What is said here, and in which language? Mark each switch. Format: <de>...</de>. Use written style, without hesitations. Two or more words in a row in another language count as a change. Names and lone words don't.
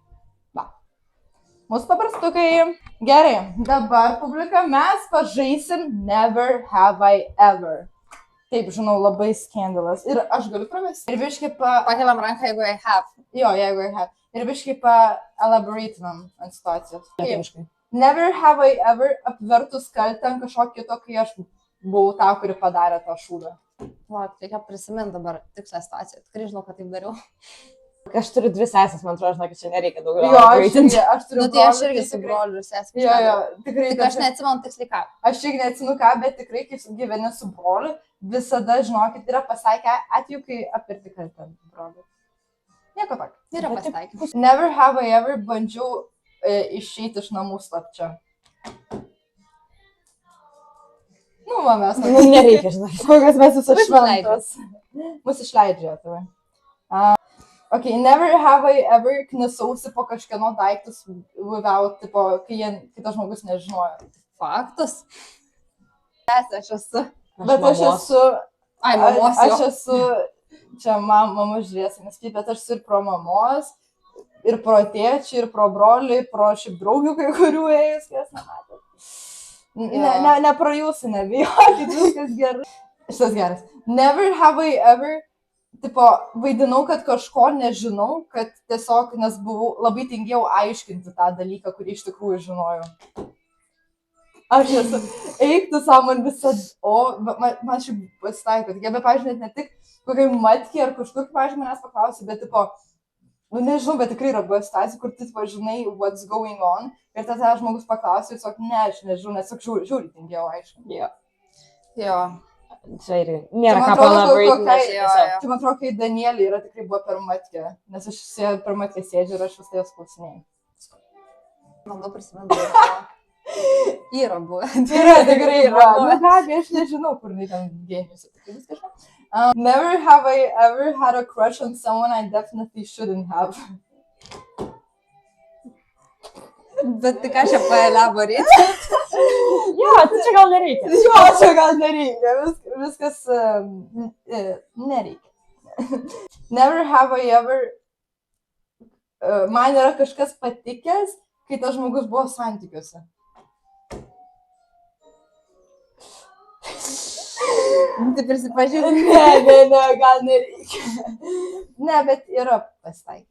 <lt>Va. Mūsų pabarstukai. Gerai, dabar, publika, mes pažaisim Never Have I Ever. Taip, žinau, labai skandalas. Ir aš galiu pravesti. Ir biškai Pakeliam ranką, jeigu</lt> <en>I have.</en> <lt>Jo, jeigu</lt> <en>I have.</en> <lt>Ir biškai elaboratinam ant situacijos.</lt> <en>Never have I ever</en> <lt>apvertus kaltę ant kažkokio kito, kai aš buvau ta, kuri padarė tą šūdą. Lauk, reikia prisiminti dabar tikslę situaciją. Tikrai žinau, kad taip dariau. Aš turiu 2 sesės, man atrodo, žinok, čia nereikia daugiau. Jo, aš turiu Nu, tai aš irgi su broliu ir sesė. Jo, tikrai. Tik aš neatsimenu tiksliai ką. Aš irgi neatsimenu ką, bet tikrai, kai gyveni su broliu, visada, žinokit, yra pasaikę atveju, kai apirti kaltę broliu. Nieko tak. Yra pasitaikymas.</lt> <en>Never have I ever</en> <lt>bandžiau išeiti iš namų slapčia. Nu, va, mes. Nu, nereikia, žinok. Kokios mes visos Mus šventos. Mūsų išleidžia, tai. Ok,</lt> <en>never have I ever</en> <lt>knisausi po kažkieno daiktus without, tipo, kai kitas žmogus nežinojo. Faktas. Aš esu. Bet aš esu, Ai, mamos aš jo. esu, čia mama žiūrės, nes kaip, bet aš esu ir pro mamos, ir pro tėčių, ir pro brolių, ir pro šiaip draugių kai kurių ėjus, kas nematėt. Ne pro jūsų, nebijokit, viskas gerai. Šitas geras.</lt> <en>Never have I ever,</en> <lt>tipo, vaidinau, kad kažko nežinau, kad tiesiog, nes buvau labai tingėjau aiškinti tą dalyką, kurį iš tikrųjų žinojau. Aš esu, eik tu savo man visada, man šiaip pasitaiko, tik be, pažiūrėt, ne tik kokiai matkiai ar kažkur, pažiūrėt, manęs paklausi, bet, tipo, nu nežinau, bet tikrai yra buvo situacija, kur tu, tipo, žinai,</lt> <en>what's going on,</en> <lt>ir tada žmogus paklausi, ir sakai, ne, aš nežinau, nes žiūri tingėjau aiškinti. Jo. Čia irgi nėra ką Čia man palabaryt. atrodo, kai Danielė yra tikrai buvo per matkę, nes aš per matkę sėdžiu ir aš vis tai jos klausinėjau. Manau prisiminti. Yra buvę. Yra, tikrai yra. Nu, gabi, aš nežinau, kur tai ten genijus.</lt> <en>Never have I ever had a crush on someone I definitely shouldn't have.</en> <lt>Bet tik aš čia paelaborėti. Jo, tai čia gal nereikia. Jo, čia gal nereikia. Viskas nereikia.</lt> <en>Never have I ever...</en> <lt>Man yra kažkas patikęs, kai tas žmogus buvo santykiuose. Tai prisipažinti. Ne, gal nereikia. Ne, bet yra pasitaikę.</lt>